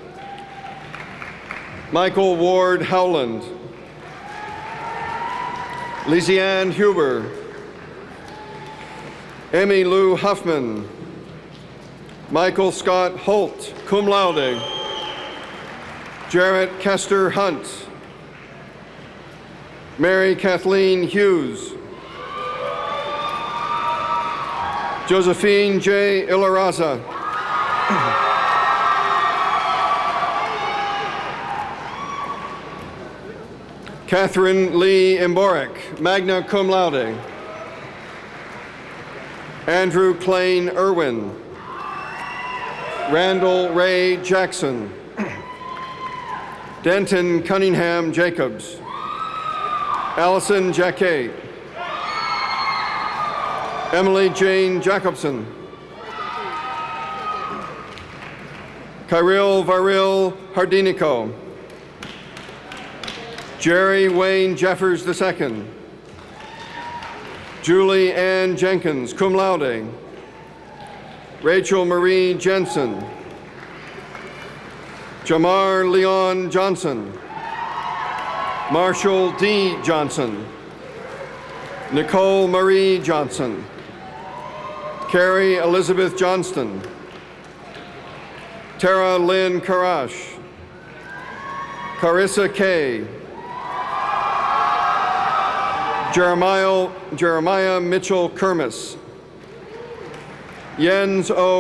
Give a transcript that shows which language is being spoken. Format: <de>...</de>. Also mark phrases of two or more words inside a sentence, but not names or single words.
<en>Michael Ward Howland, Lisianne Huber, Emmy Lou Huffman, Michael Scott Holt,</en> <la>cum laude.</la> <en>Jarrett Kester Hunt, Mary Kathleen Hughes, Josephine J. Ilaraza, Catherine Lee Emborek,</en> <la>magna cum laude.</la> <en>Andrew Klain Irwin, Randall Ray Jackson, Denton Cunningham Jacobs, Allison Jacquet, Emily Jane Jacobson, Kyril Varil Hardinico, Jerry Wayne Jeffers II, Julie Ann Jenkins,</en> <la>cum laude.</la> <en>Rachel Marie Jensen, Jamar Leon Johnson, Marshall D. Johnson, Nicole Marie Johnson, Carrie Elizabeth Johnston, Tara Lynn Karash, Carissa Kay, Jeremiah Mitchell Kermis, Jens O.</en>